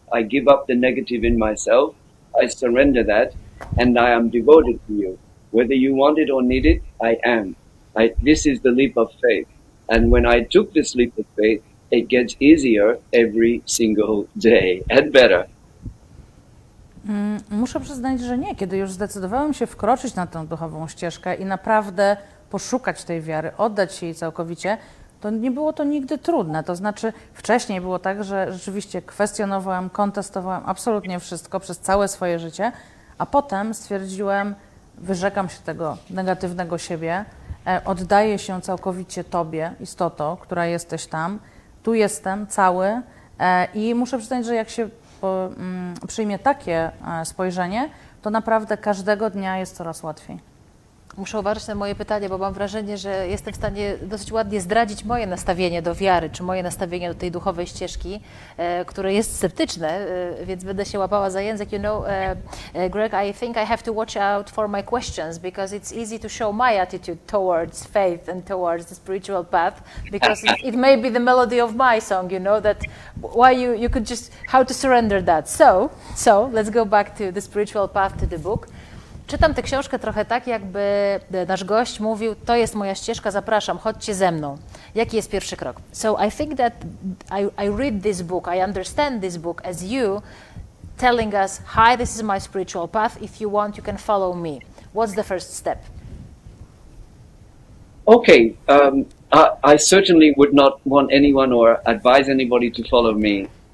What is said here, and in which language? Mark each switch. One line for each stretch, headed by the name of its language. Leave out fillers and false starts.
English: I give up the negative in myself. I surrender that, and I am devoted to you. Whether you want it or need it, I am. This is the leap of faith. And when I took this leap of faith, it gets easier every single day and better.
Polish: Muszę przyznać, że nie. Kiedy już zdecydowałem się wkroczyć na tę duchową ścieżkę i naprawdę poszukać tej wiary, oddać się jej całkowicie, to nie było to nigdy trudne. To znaczy wcześniej było tak, że rzeczywiście kwestionowałem, kontestowałem absolutnie wszystko przez całe swoje życie, a potem stwierdziłem, wyrzekam się tego negatywnego siebie, oddaję się całkowicie Tobie, istoto, która jesteś tam, tu jestem cały i muszę przyznać, że jak się przyjmie takie spojrzenie, to naprawdę każdego dnia jest coraz łatwiej. Muszę uważać na moje pytanie, bo mam wrażenie, że jestem w stanie dosyć ładnie zdradzić moje nastawienie do wiary, czy moje nastawienie do tej duchowej ścieżki, które jest sceptyczne, więc będę się łapała za język.
English: You know, Greg, I think I have to watch out for my questions because it's easy to show my attitude towards faith and towards the spiritual path because it may be the melody of my song, you know, that why you could just, how to surrender that. So let's go back to the spiritual path, to the book.
Polish: Czytam tę książkę trochę tak, jakby nasz gość mówił, to jest moja ścieżka, zapraszam, chodźcie ze mną. Jaki jest pierwszy krok?
English: So I think that I read this book, I understand this book as you telling us, hi, this is my spiritual path, if you want, you can follow me. What's the first step? Okay, I certainly would not want anyone or advise anybody to follow me.